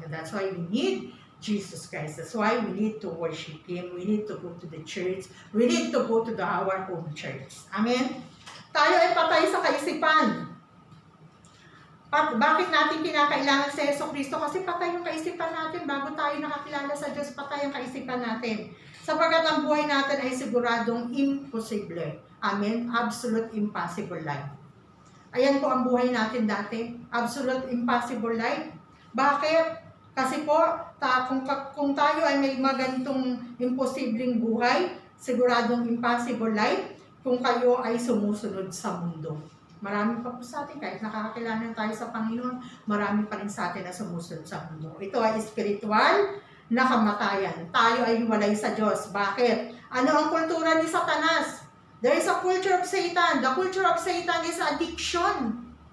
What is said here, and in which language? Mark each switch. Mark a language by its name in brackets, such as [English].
[English] That's why we need Jesus Christ. That's why we need to worship Him. We need to go to the church. We need to go to our own church. Amen? [Filipino] Tayo ay patay sa kaisipan. Bakit natin kinakailangan si Jesucristo? Kasi patay yung kaisipan natin. Bago tayo nakakilala sa Diyos, patay ang kaisipan natin. Sapagkat ang buhay natin ay siguradong imposible. Amen? [English] Absolute impossible life. [Filipino] Ayan po ang buhay natin dati. [English] Absolute impossible life. [Filipino] Bakit? Kasi po, kung tayo ay may magantong imposibleng buhay, siguradong impossible life, kung kayo ay sumusunod sa mundo. Marami pa po sa atin, kahit nakakakilala tayo sa Panginoon, marami pa rin sa atin na sumusunod sa mundo. Ito ay spiritual na kamatayan. Tayo ay hiwalay sa Diyos. Bakit? Ano ang kultura ni Satanas? [English] There is a culture of Satan. The culture of Satan is addiction.